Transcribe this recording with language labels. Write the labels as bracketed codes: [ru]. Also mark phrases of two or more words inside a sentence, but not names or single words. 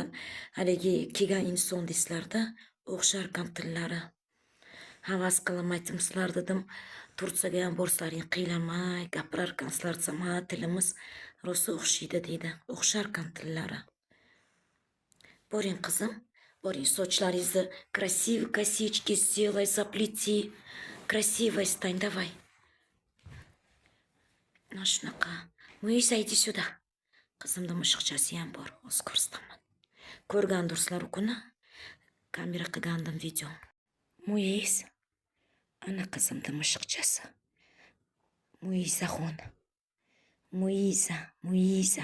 [uz] Haligi kelgan inson deysizlarda, o'xshar ekan tillari. Havas qilib aytdim dedim, Tursiyaga ham borsaring qiylamay gapirar ekansizlar desam, ha, tilimiz rosa o'xshaydi deydi. O'xshar ekan tillari. Boring qizim, boring, sochlaringizni [ru] красивый косички сделай, заплети. Красиво стань, давай. [uz] Mana shunaqa. [ru] Muisa, иди сюда. [uz] Qizimda mushiqchasi ham bor, hozir ko'rsataman. Ko'rgandirsizlar u kuni. Kamera qilgandim video. Muis. Ana qizimda mushiqchasi. Muisaxon. Muisa.